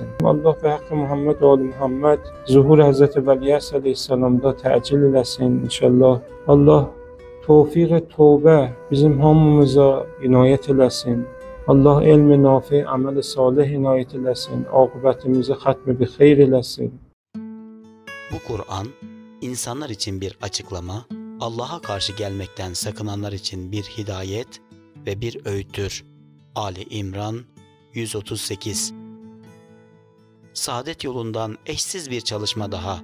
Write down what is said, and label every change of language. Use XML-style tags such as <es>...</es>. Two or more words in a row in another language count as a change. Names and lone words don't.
<az>Allah və haqqı Muhammed oğlu Muhammed zuhur Həzrəti Vəliyyəs əleyhissalamda təcil eləsin inşallah. Allah tövfiq-i tövbə bizim hamımıza inayət eləsin. Allah elm-i nafi, əməl-i salih inayət eləsin. Aqibətimizi xətm-i bi xeyr eləsin.</az> <tr>Bu Kur'an insanlar için bir açıklama, Allah'a karşı gelmekten sakınanlar için bir hidayet ve bir öğüttür. Ali İmran 138. Saadet yolundan eşsiz bir çalışma daha.</tr>